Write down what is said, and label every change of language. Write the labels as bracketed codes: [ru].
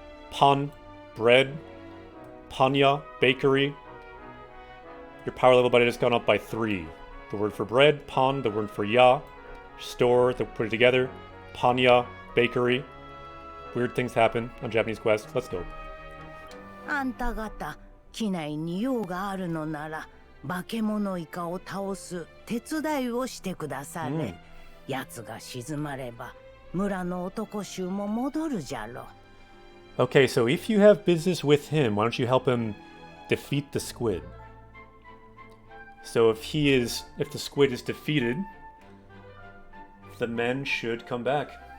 [en] Pan, bread. Panya, bakery. Your power level by it has gone up by 3. The word for bread, pan, the word for ya. Store, they put it together. Panya, bakery. Weird things happen on Japanese quest. Let's go. [ja] あんた方、機内に用があるのなら、化け物イカを倒す手伝いをしてくだされ。奴が沈まれば、村の男衆も戻るじゃろ。 [en] Okay, so if you have business with him, why don't you help him defeat the squid? So if the squid is defeated, the men should come back.